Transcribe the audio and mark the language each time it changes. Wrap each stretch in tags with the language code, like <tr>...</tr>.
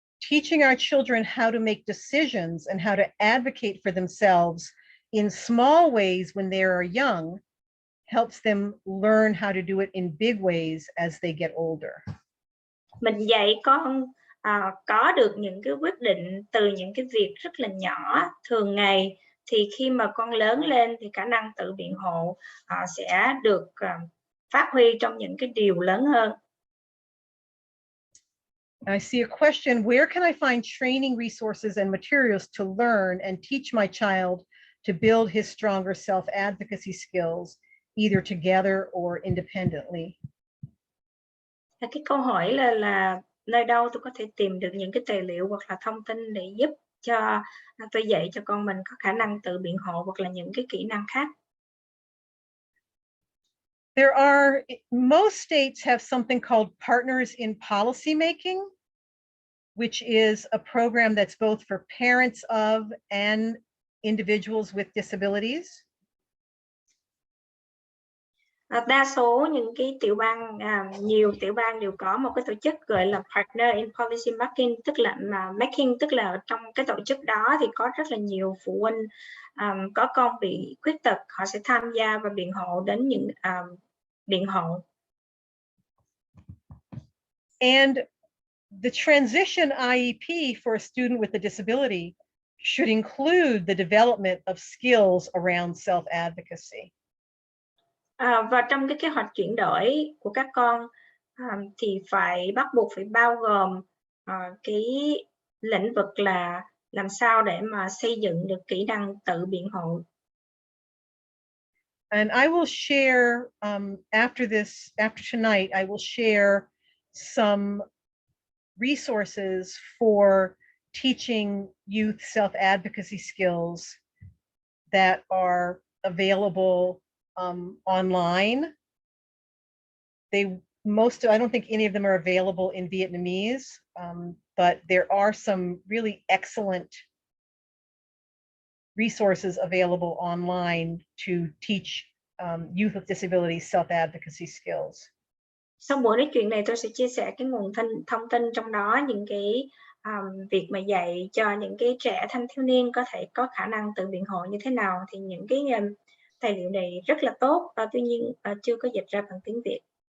<en>Teaching our children how to make decisions and how to advocate for themselves in small ways when they are young helps them learn how to do it in big ways as they get older.</en> <vi>Mình dạy con có được những cái quyết định từ những cái việc rất là nhỏ thường ngày, thì khi mà con lớn lên thì khả năng tự biện hộ sẽ được phát huy trong những cái điều lớn hơn.</vi> <en>I see a question, where can I find training resources and materials to learn and teach my child to build his stronger self-advocacy skills, either together or independently?</en> <vi>Cái câu hỏi là nơi đâu tôi có thể tìm được những cái tài liệu hoặc là thông tin để giúp cho tôi dạy cho con mình có khả năng tự biện hộ hoặc là những cái kỹ năng khác.</vi> <en>Most states have something called Partners in Policy Making, which is a program that's both for parents of and individuals with disabilities.</en> <vi>Đa số những cái tiểu bang, nhiều tiểu bang đều có một cái tổ chức gọi là Partner in Policy Making, tức là trong cái tổ chức đó thì có rất là nhiều phụ huynh có con bị khuyết tật, họ sẽ tham gia và biện hộ đến những biện hộ.</vi> <en>And the transition IEP for a student with a disability should include the development of skills around self-advocacy.</en> <vi>Và trong cái kế hoạch chuyển đổi của các con thì bắt buộc phải bao gồm cái lĩnh vực là làm sao để mà xây dựng được kỹ năng tự biện hộ.</vi> <en>And I will share after tonight, I will share some resources for teaching youth self-advocacy skills that are available online. I don't think any of them are available in Vietnamese, but there are some really excellent resources available online to teach youth with disabilities self-advocacy skills.</en> <vi>Sau buổi nói chuyện này tôi sẽ chia sẻ cái nguồn thông tin trong đó, những cái việc mà dạy cho những cái trẻ thanh thiếu niên có thể có khả năng tự biện hộ như thế nào, thì những cái tài liệu này rất là tốt, tuy nhiên chưa có dịch ra bằng tiếng Việt.</vi>